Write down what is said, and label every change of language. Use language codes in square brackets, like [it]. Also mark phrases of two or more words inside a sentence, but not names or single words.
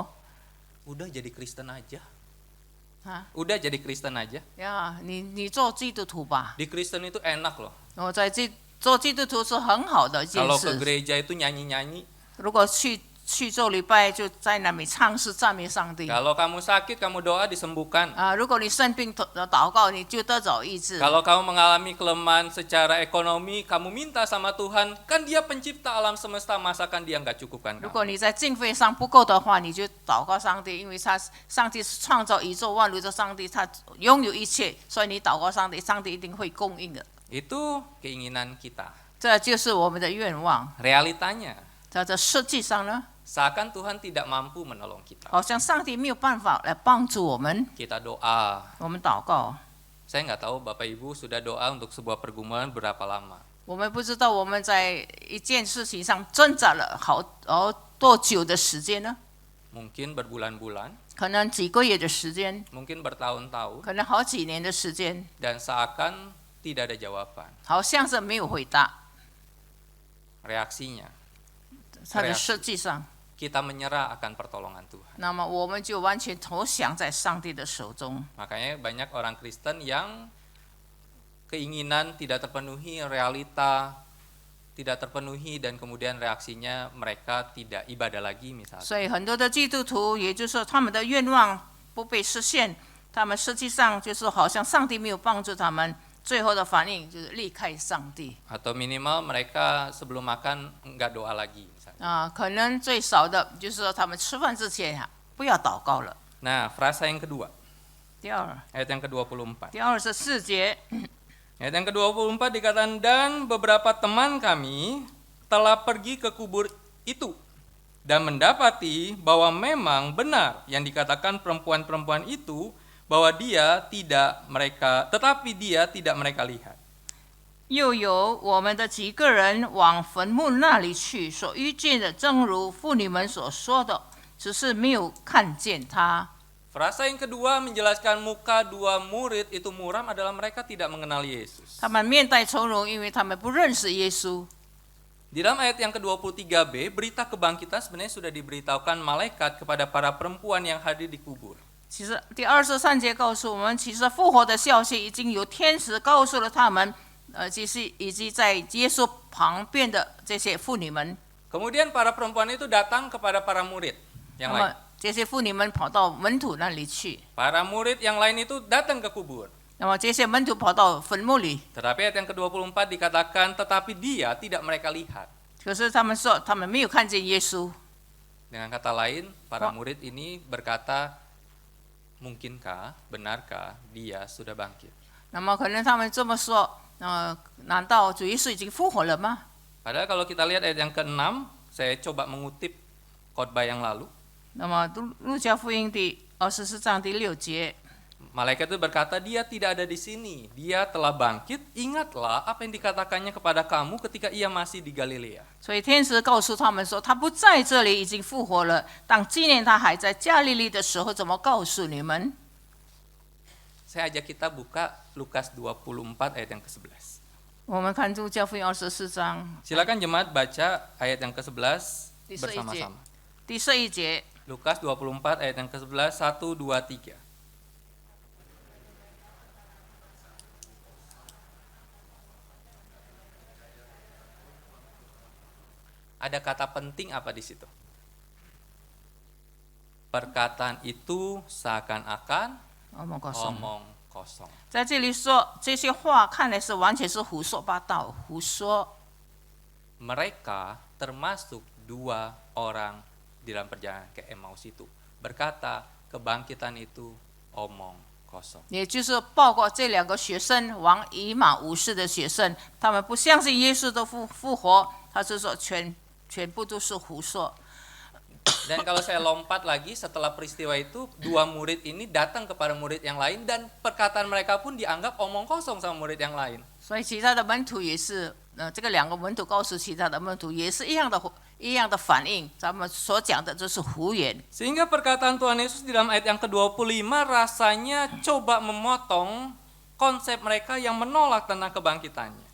[id] Udah jadi Kristen aja. 啊 Udah jadi Kristen aja. [zh] 呀，你做基督徒吧。 [id] Di Kristen itu enak loh. [zh] 做基督徒是很好的一件 [id] Kalau ke [zh] 事。 [id] gereja itu nyanyi-nyanyi. [zh] 如果去去做礼拜，就在那里唱诗赞美上帝。 [id] Kalau kamu sakit, kamu doa disembuhkan. [zh] 如果你生病祷告，你就得着医治。 [id] Kalau kamu mengalami kelemahan secara ekonomi, kamu minta sama Tuhan, kan Dia pencipta alam semesta, masakan Dia nggak cukupkan [zh] 如 [id] kamu? [zh] 果你在经费上不够的话，你就祷告上帝，因为上帝是创造宇宙万物的上帝，他拥有一切，所以你祷告上帝，上帝一定会供应的。 [id] Itu keinginan kita. [zh] 这就是我们的愿望。 [id] Realitanya, [zh] 在这实际上呢， [id] seakan Tuhan tidak mampu menolong kita. [zh] 好像上帝没有办法来帮助我们。 [id] Kita doa. [zh] 我们祷告， [id] Saya nggak tahu Bapak Ibu sudah doa untuk sebuah pergumulan berapa lama. [zh] 我们不知道我们在一件事情上挣扎了多久的时间呢？ [id] Mungkin berbulan-bulan, [zh] 可能几个月的时间， [id] mungkin bertahun-tahun, [zh] 可能好几年的时间， [id] dan seakan tidak ada jawaban. [zh] 好像是没有回答。 [id] Reaksinya, [zh] 它的实际上， [id] kita menyerah akan pertolongan Tuhan. [zh] 那么我们就完全投降在上帝的手中。 [id] Makanya banyak orang Kristen yang keinginan tidak terpenuhi, realita tidak terpenuhi, dan kemudian reaksinya mereka tidak ibadah lagi misalnya. [zh] 所以很多的基督徒，也就是说他们的愿望不被实现，他们实际上就是好像上帝没有帮助他们，最后的反应就是离开上帝。 [id] Atau minimal mereka sebelum makan nggak doa lagi misalnya. [zh] 可能最少的就是说他们吃饭之前不要祷告了。 [id] Nah, frasa yang kedua, [zh] 第二， [id] ayat yang ke-24. [zh] 第24节， [id] Ayat yang ke-24 dikatakan, dan beberapa teman kami telah pergi ke kubur itu dan mendapati bahwa memang benar yang dikatakan perempuan-perempuan itu, bahwa tetapi dia tidak mereka lihat. [zh] 又有我们的几个人往坟墓那里去，所遇见的正如妇女们所说的，只是没有看见他。 [id] Frasa yang kedua menjelaskan muka dua murid itu muram adalah mereka tidak mengenal Yesus. [zh] 他们面带从容，因为他们不认识耶稣。 [id] Di dalam ayat yang ke-23b, berita kebangkitan sebenarnya sudah diberitahukan malaikat kepada para perempuan yang hadir di kubur. [zh] 其实第23节告诉我们，其实复活的消息已经有天使告诉了他们，以及在耶稣旁边的这些妇女们。 [id] Kemudian para perempuan itu datang kepada para murid yang [zh] 那 [id] lain. [zh] 么这些妇女们跑到门徒那里去， [id] Para murid yang lain itu datang ke kubur. [zh] 那么这些门徒跑到坟墓里， [id] Tetapi ayat yang ke-24 dikatakan, tetapi dia tidak mereka lihat. [zh] 可是他们说他们没有看见耶稣。 [id] Dengan kata lain, para murid ini berkata, mungkinkah, benarkah dia sudah bangkit? [zh] 那么可能他们这么说，难道主耶稣已经复活了吗？ [id] Padahal kalau kita lihat ayat yang ke-6, saya coba mengutip khotbah yang lalu. [zh] 那么路加福音第24章第6节， [id] Malaikat itu berkata, dia tidak ada di sini. Dia telah bangkit. Ingatlah apa yang dikatakannya kepada kamu ketika ia masih di Galilea. [zh] 所以天使告诉他们说，他不在这里，已经复活了。当纪念他还在加利利的时候，怎么告诉你们？ [id] Saya ajak kita buka Lukas 24 ayat yang ke-11. [zh] 我们看路加福音24章 [id] Silakan jemaat baca ayat yang ke-11 [zh] 第11节 [id] bersama-sama. [zh] 第11节。 [id] Lukas 24 ayat yang ke-11, 1, 2, 3. Ada kata penting apa di situ? Perkataan itu seakan-akan omong kosong。 omong kosong. [zh] 在这里说这些话，看来是完全是胡说八道，胡说。 [id] Mereka termasuk dua orang di dalam perjalanan ke Emmaus itu berkata kebangkitan itu omong kosong. [zh] 也就是包括这两个学生往以马五世的学生，他们不相信耶稣的复活，他是说全部都是胡说。 [id] Dan kalau saya lompat lagi setelah peristiwa itu, dua murid ini datang kepada murid yang lain dan perkataan mereka pun dianggap omong kosong sama murid yang lain. [zh] 所以其他的门徒也是，这个两个门徒告诉其他的门徒也是一样的反应，咱们所讲的就是胡言。 [id] Sehingga perkataan Tuhan Yesus di dalam ayat yang ke-25 rasanya coba memotong konsep mereka yang menolak tentang kebangkitannya.